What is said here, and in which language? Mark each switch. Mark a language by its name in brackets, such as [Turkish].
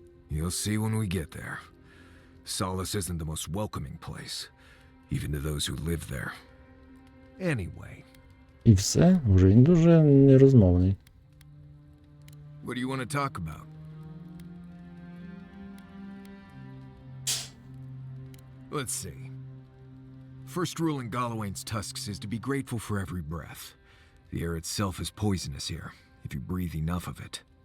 [English] You'll see when we get there. Solace isn't the most welcoming place, even to those who live there. Anyway. [Ukrainian] І все, вже він дуже нерозмовний. [English] What do you want to talk about? Let's see. First rule in Galawain's tusks is to be grateful for every breath. The air itself is poisonous here, if you breathe enough of it.